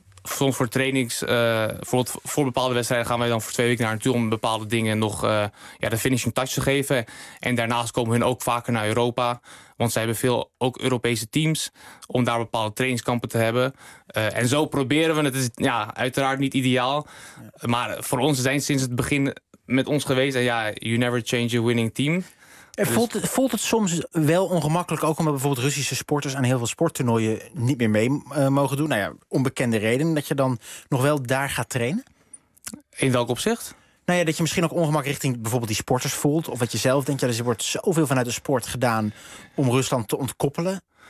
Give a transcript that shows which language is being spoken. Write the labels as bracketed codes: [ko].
[nl] Soms voor trainings, voor bepaalde wedstrijden gaan wij dan voor 2 weken naar hen toe om bepaalde dingen nog de finishing touch te geven. En daarnaast komen hun ook vaker naar Europa. Want zij hebben veel ook Europese teams om daar bepaalde trainingskampen te hebben. En zo proberen we het. Het is uiteraard niet ideaal. Maar voor ons zijn ze sinds het begin met ons geweest. [en] En you never change a winning team. [nl] Voelt het soms wel ongemakkelijk, ook omdat bijvoorbeeld Russische sporters aan heel veel sporttoernooien niet meer mee mogen doen? Onbekende reden, dat je dan nog wel daar gaat trainen? In welk opzicht? Dat je misschien ook ongemak richting bijvoorbeeld die sporters voelt. Of dat je zelf denkt, er wordt zoveel vanuit de sport gedaan om Rusland te ontkoppelen.